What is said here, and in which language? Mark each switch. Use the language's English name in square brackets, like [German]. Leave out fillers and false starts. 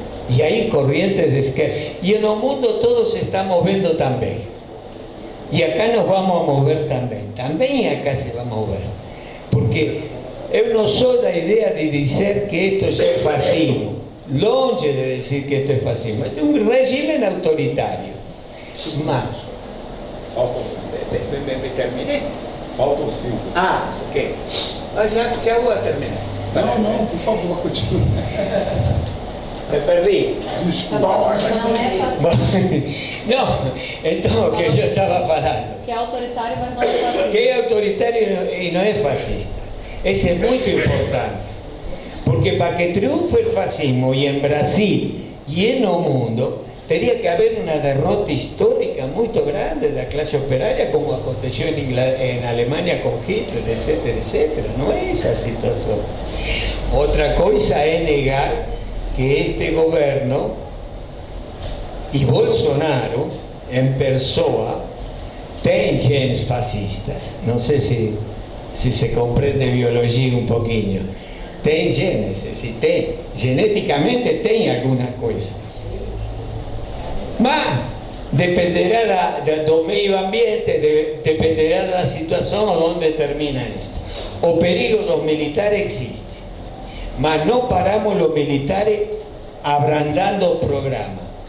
[Spanish] Y hay corrientes de izquierda. Y en el mundo todos se está moviendo también. Y acá nos vamos a mover también. También acá se va a mover. [Portuguese] Porque eu não sou da idea de dizer que esto é fascismo. [Spanish] Longe de decir que esto es fascismo. Es un régimen autoritario. Mas... [Portuguese] Faltam 5. [Spanish] ¿Me terminé? [Portuguese] Faltam 5. Ah, ok. Já vou a terminar. Não, por favor, continue. [Spanish] Me perdí. [Portuguese] Desculpa. [Spanish] No, entonces [Portuguese] o que [Spanish] yo estaba falando. [Portuguese] Que é autoritário, mas não é fascista. [Spanish] Que es autoritario y no es fascista. Ese es muy importante. Porque para que triunfe el fascismo y en Brasil y en el mundo, tenía que haber una derrota histórica muy grande de la clase operaria, como aconteció en Alemania con Hitler, etcétera, etcétera. No es esa situación. Otra cosa es negar que este gobierno y Bolsonaro en persona tienen genes fascistas. No sé si se comprende biología un poquillo. [Portuguese] Tem genes, genéticamente tem alguna coisa. Mas dependerá do meio ambiente, dependerá da situação onde termina isto. O perigo dos militares existe, mas não paramos os militares abrandando o programa.